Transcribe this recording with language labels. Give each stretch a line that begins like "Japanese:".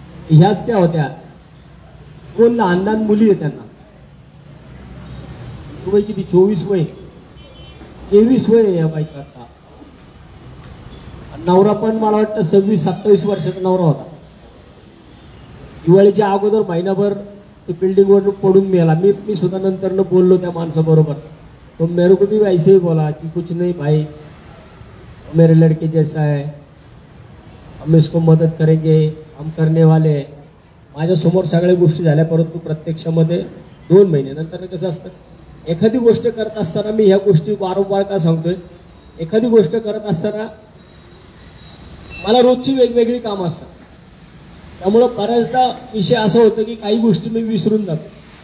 Marathi: ह्याच त्या होत्या, 2 लहान लहान मुली आहेत त्यांना, वय किती 24 वय 23 वय या बाईचा आता। नवरा पण मला वाटतं 26-27 वर्षाचा नवरा होता। दिवाळीच्या अगोदर महिनाभर तो बिल्डिंग वरून पडून मेला। मी सुद्धा नंतर बोललो त्या माणसाबरोबर, तो
Hindi: मेरे को भी वैसे ही बोला कि कुछ नहीं भाई, मेरे लड़के जैसा है, हम इसको मदत करेंगे, हम करने वाले हैं।
Marathi: माझ्या समोर सगळ्या गोष्टी झाल्या, परंतु प्रत्यक्षामध्ये 2 महिने नंतर कसं असतं, एखादी गोष्ट करत असताना मी ह्या गोष्टी वारंवार का सांगतोय, एखादी गोष्ट करत असताना मला रोजची वेगवेगळी कामं असतात, त्यामुळं बऱ्याचदा विषय असं होतं की काही गोष्टी मी विसरून जातो।